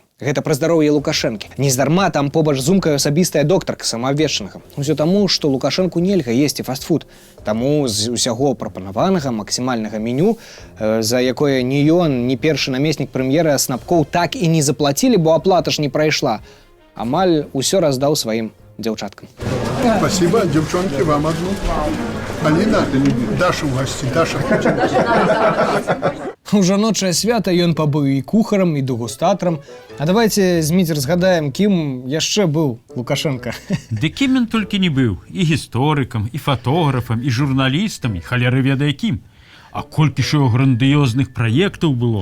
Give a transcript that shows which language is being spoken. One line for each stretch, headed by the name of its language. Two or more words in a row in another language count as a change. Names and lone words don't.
Belarusian: Гэта пра здароўе Лукашэнкі. Нездарма там побач з умкай асабістая доктарка самаабвешчанага. Усё таму, што Лукашэнку нельга есці фастфуд. Таму з усяго прапанаванага максімальнага меню, за якое ні ён, ні першы намеснік прэм'ера Снапкоў так і не заплацілі, бо аплата ж не прайшла. Амаль усё раздаў сваім дзяўчаткам.
Russian: Спасибо, девчонки, вам одну. Алина, Даша в гости. Даша.
Belarusian: У жаночае свята ён пабыў і кухарам, і дэгустатарам.
Russian: А давайте, Зміцер, згадаем, кім яшчэ быў Лукашенко.
Belarusian: Ды кім ён толькі не быў. І гісторыкам, і фатографам, і журналістам, і халеры ведае кім. А колькі ж яго грандыёзных праектаў было.